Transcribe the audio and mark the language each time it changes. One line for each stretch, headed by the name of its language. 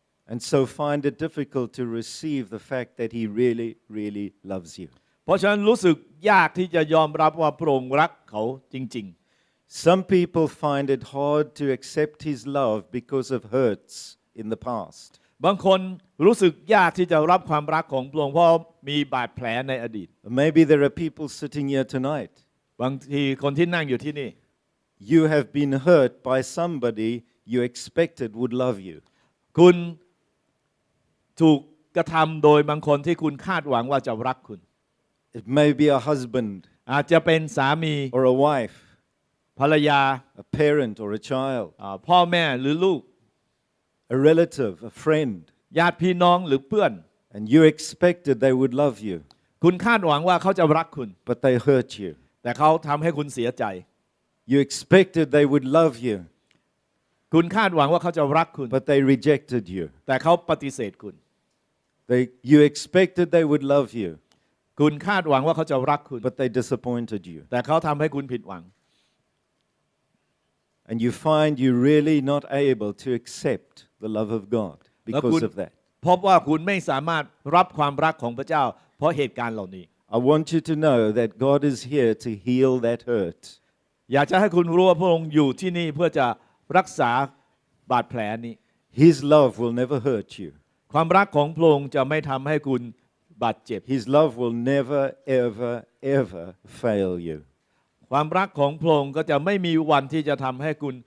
English: And so find it difficult to receive the fact that He really, really loves you.
Thai: เพราะฉะนั้นรู้สึกยากที่จะยอมรับว่าพระองค์รักเขาจริง
English: Some people find it hard to accept His love because of hurts in the past.
Thai: ๆ บางคนรู้สึกยากที่จะรับความรักของพระองค์เพราะมีบาดแผลในอดีต
English: Maybe there are people sitting here tonight.
Thai: บางทีคนที่นั่งอยู่ที่นี่
English: You have been hurt by somebody you expected would love you.
Thai: คุณถูกกระทำโดยบางคนที่คุณคาดหวังว่าจะรักคุณ
English: It may be a husband
Thai: อาจจะเป็นสามี
English: or a wife,
Thai: ภรรยา
English: a parent or a child,
Thai: พ่อแม่หรือลูก
English: a relative, a friend,
Thai: ญาติพี่น้องหรือเพื่อน
English: and you expected they would love you,
Thai: คุณคาดหวังว่าเขาจะรักคุณ
English: but they hurt you.
Thai: แต่เขาทำให้คุณเสียใจ
English: You expected they would love you,
Thai: คุณคาดหวังว่าเขาจะรักคุณ
English: but they rejected you.
Thai: แต่เขาปฏิเสธคุณ
English: You expected they would love you,
Thai: คุณคาดหวังว่าเขาจะรักคุณ
English: but they disappointed you.
Thai: แต่เขาทำให้คุณผิดหวัง
English: And you find you're really not able to accept the love of God because of that.
Thai: พบว่าคุณไม่สามารถรับความรักของพระเจ้าเพราะเหตุการณ์เหล่านี้
English: I want you to know that God is here to heal that hurt.
Thai: อยากจะให้คุณรู้ว่าพระองค์อยู่ที่นี่เพื่อจะรักษาบาดแผลนี้
English: His love will never hurt you.
Thai: ความรักของพระองค์จะไม่ทำให้คุณบาดเจ็บ
English: His love will never, ever, ever fail you.
Thai: ความรักของพระองค์ก็จะไม่มีวันที่จะทำให้คุณ